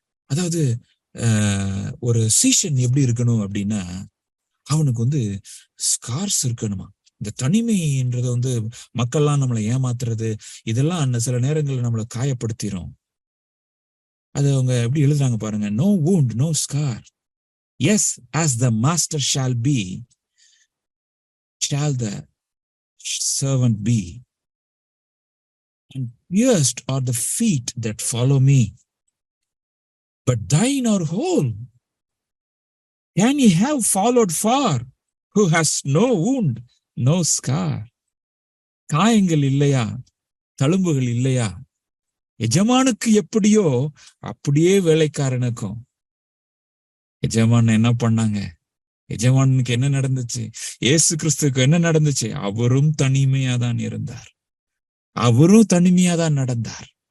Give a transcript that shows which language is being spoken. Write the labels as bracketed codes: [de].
[ta] அதாவது ஒரு சீஷன் எப்படி இருக்கணும் அப்படின்னா, அவனுக்கு ஸ்கார்ஸ் இருக்கணுமா. இந்த தனிமைன்றது மக்கள்லாம் நம்மளை ஏமாத்துறது, இதெல்லாம் சில நேரங்கள்ல நம்மளை காயப்படுத்திடும். அது அவங்க எப்படி எழுதுறாங்க பாருங்க. [en] No wound, no scar. Yes, as the master shall be, shall the servant be. And pierced are the feet that follow me. but thine are whole. Can he have followed far who has no wound, no scar? [ta] காயங்கள் இல்லையா, தழும்புகள் இல்லையா? எஜமானுக்கு எப்படியோ அப்படியே வேலைக்காரனுக்கும். எஜமான் என்ன பண்ணாங்க? எஜமானுக்கு என்ன நடந்துச்சு? இயேசு கிறிஸ்துக்கு என்ன நடந்துச்சு? அவரும் தனிமையா தான் இருந்தார், அவரும் தனிமையா தான் நடந்தார்.